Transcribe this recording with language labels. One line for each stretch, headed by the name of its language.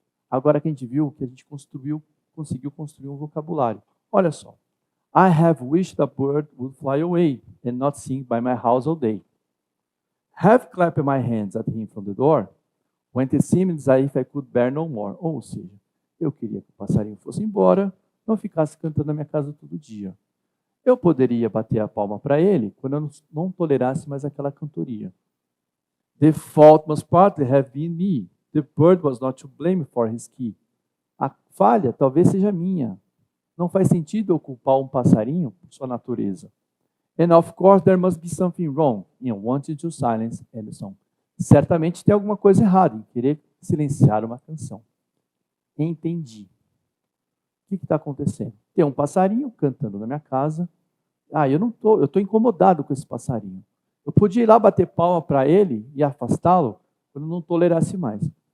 Portuguese: Agora que a gente viu que a gente conseguiu construir um vocabulário. Olha só.
English: I have wished a bird would fly away and not sing by my house all day. Have clapped my hands at him from the door when it seemed as if I could bear no more.
Portuguese: Ou seja, eu queria que o passarinho fosse embora, não ficasse cantando na minha casa todo dia. Eu poderia bater a palma para ele quando eu não tolerasse mais aquela cantoria.
English: The fault must partly have been me. The bird was not to blame for his key.
Portuguese: A falha talvez seja minha. Não faz sentido eu culpar um passarinho por sua natureza.
English: And of course there must be something wrong in wanting to silence any song.
Portuguese: Certamente tem alguma coisa errada em querer silenciar uma canção. Entendi. O que está acontecendo? Tem um passarinho cantando na minha casa. Eu estou incomodado com esse passarinho. Eu podia ir lá bater palma para ele e afastá-lo quando não tolerasse mais.